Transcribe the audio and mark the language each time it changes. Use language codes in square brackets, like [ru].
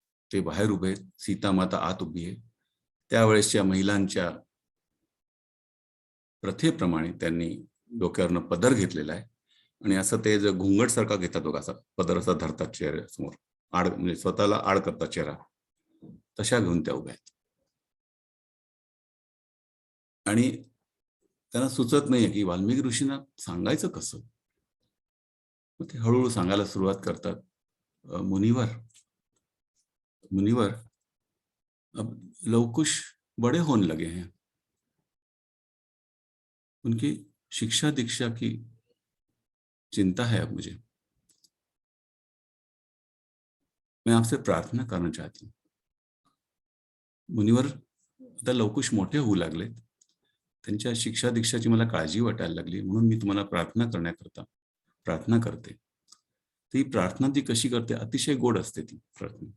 [mr] ते बाहेर उभे आहेत, सीता माता आत उभी आहे. त्यावेळेसच्या महिलांच्या प्रथेप्रमाणे त्यांनी डोक्यावरनं पदर घेतलेला आहे आणि असं ते जर घुंगट सारखा घेतात बघा, असा पदर असा धरतात चेहऱ्यासमोर, आड म्हणजे स्वतःला आड करतात चेहरा, तशा घेऊन त्या उभ्या आहेत. आणि त्यांना सुचत नाहीये की वाल्मिकी ऋषींना सांगायचं कसं. मग ते हळूहळू सांगायला सुरुवात करतात. [hi] मुनिवर, अब लवकुश बड़े होने लगे हैं, उनकी शिक्षा दीक्षा की चिंता है अब मुझे, मैं आपसे प्रार्थना करना चाहती हूँ. [mr] मुनिवर आता लवकुश मोठे होऊ लागलेत, त्यांच्या शिक्षा दीक्षाची मला काळजी वाटायला लागली, म्हणून मी तुम्हाला प्रार्थना करते. ती प्रार्थना ती कशी करते, अतिशय गोड असते ती प्रार्थना.